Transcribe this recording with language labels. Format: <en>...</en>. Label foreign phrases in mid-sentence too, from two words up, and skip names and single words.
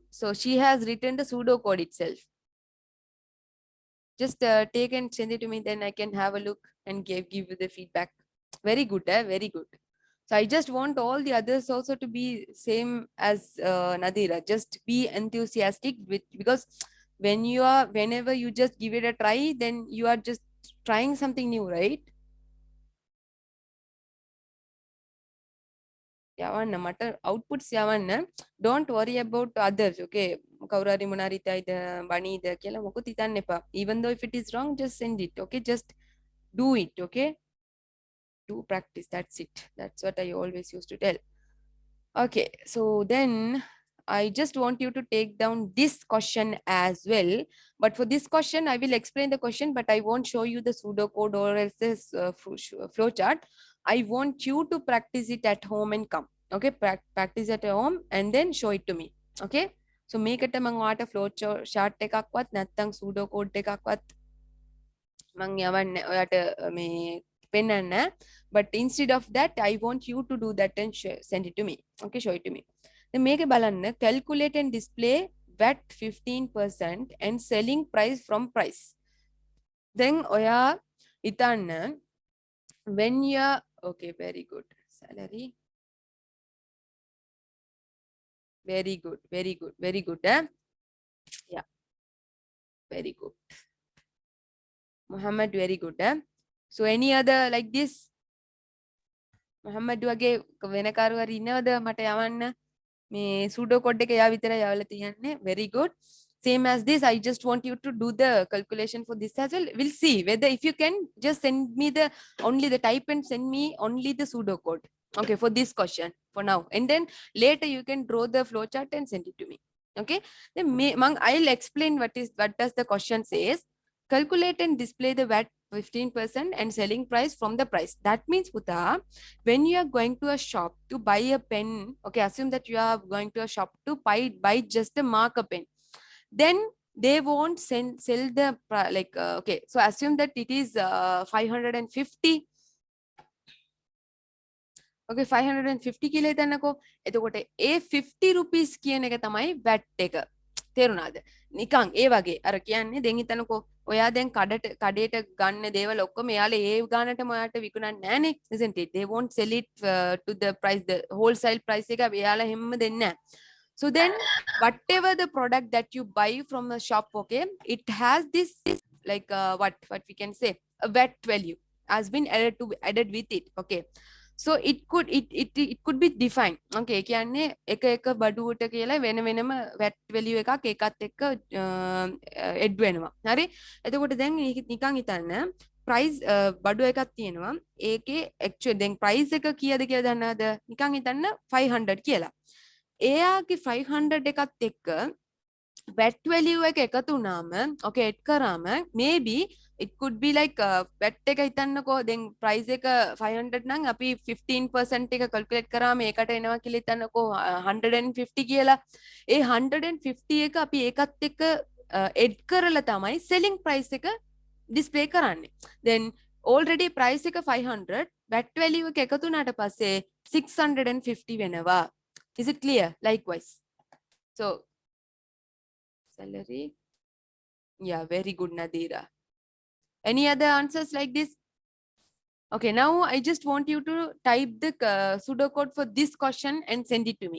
<en>So she has written the pseudocode itself. Just take and send it to me, then I can have a look and give you the feedback. Very good, very good. So I just want all the others also to be same as Nadira. Just be enthusiastic because whenever you just give it a try, then you are just trying something new, right?</en> <si>යවන්න මට outputs යවන්න.</si> <en>Don't worry about others, okay?</en> <si>කවුරු හරි මොනාරි හිතයිද බණීද කියලා මොකුත් හිතන්න එපා.</si> <en>Even though if it is wrong, just send it, okay? Just do it, okay? Do practice, that's it. That's what I always used to tell. Okay, so then I just want you to take down this question as well. But for this question, I will explain the question, but I won't show you the pseudocode or else this flow chart. I want you to practice it at home and come. Okay, practice at home and then show it to me. Okay, so make it among what a flow chart</en> <si>එකක්වත් නැත්නම් pseudocode එකක්වත් මං යවන්නේ ඔයාට මේ පෙන්නන්න.</si> <en>But instead of that, I want you to do that and send it to me. Okay, show it to me. Then</en> <si>මේක බලන්න,</si> <en>calculate and display VAT 15% and selling price from price. Then</en> <si>ඔයා හිතන්න</si> <en>when you are okay, very good. Salary, very good, very good, very good. Yeah, very good. Muhammad, very good. So any other like this?</en> <si>Muhammad වගේ වෙන කාරු හරි ඉන්නවද මට යවන්න? මේ</si> <en>pseudo code</en> <si>එක යා විතරයි යවලා තියන්නේ.</si> <en>Very good. Same as this, I just want you to do the calculation for this as well. We'll see whether if you can just send me the only the type and send me only the pseudo code. Okay, for this question for now. And then later you can draw the flow chart and send it to me. Okay, then I'll explain what does the question says. Calculate and display the VAT 15% and selling price from the price. That means, Puta, when you are going to a shop to buy a pen, okay, assume that you are going to a shop to buy just a marker pen. Then they won't sell the okay, so assume that it is 550.</en> <si>Okay, 550 කියලා හිතන්නකෝ. එතකොට ඒ 50 rupees කියන එක තමයි VAT එක. තේරුණාද? නිකන් ඒ වගේ අර කියන්නේ දැන් හිතන්නකෝ ඔයා දැන් කඩේට ගන්න දේවල් ඔක්කොම එයාලා ඒ ගානටම ඔයාට විකුණන්නේ නැහනේ.</si> <en>Isn't it? They won't sell it to the price, the wholesale price</en> <si>එක එයාලා හැමම දෙන්නේ නැහැ.</si> <en>So then whatever the product that you buy from the shop, okay, it has this like what we can say, a VAT value has been added with it. Okay, so it could be defined.</en> <si>Okay, කියන්නේ එක බඩුවට කියලා වෙන වෙනම</si> <en>VAT value</en> <si>එකක් ඒකත් එක්ක add වෙනවා. හරි? එතකොට දැන් නිකන් හිතන්න price බඩු එකක් තියෙනවා. ඒකේ actually දැන් price එක කීයද කියලා දන්නවද? නිකන් හිතන්න 500 කියලා. එයාගේ 500 එකත් එක්ක</si> <en>VAT value</en> <si>එක එකතු වුණාම</si> <en>okay add</en> <si>කරාම</si> <en>maybe it could be like VAT</en> <si>එක හිතන්නකෝ දැන් price එක 500 නම් අපි 15% එක calculate කරාම ඒකට එනවා කියලා හිතන්නකෝ 150 කියලා. ඒ 150 එක අපි ඒකත් එක්ක add කරලා තමයි</si> <en>selling price</en> <si>එක display කරන්නේ. Then already price එක 500,</si> <en>VAT value</en> <si>එක එකතු වුණාට පස්සේ 650 වෙනවා.</si> <en>Is it clear? Likewise. So salary. Yeah, very good, Nadira. Any other answers like this? Okay, now I just want you to type the pseudocode for this question and send it to me.</en>